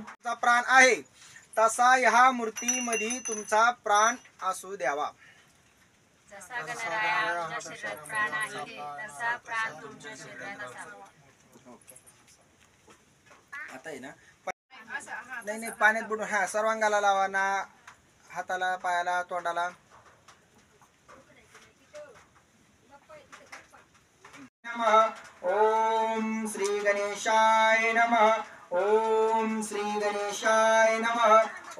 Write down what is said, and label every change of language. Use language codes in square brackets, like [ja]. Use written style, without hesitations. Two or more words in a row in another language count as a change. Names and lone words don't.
[mr] तुमचा प्राण आहे तसा ह्या मूर्तीमध्ये तुमचा प्राण असू द्यावा. जसा गणराया आमच्या शरीरात प्राण आहे तसा प्राण तुमच्या शरीरात असावा. आता आहे ना, नाही नाही, पाण्यात बुडून हा सर्वांगाला लावा ना, हाताला, पायाला, तोंडाला. [sa] नमः ओम श्री गणेशाय नमः. ओम श्री गणेशाय नमः.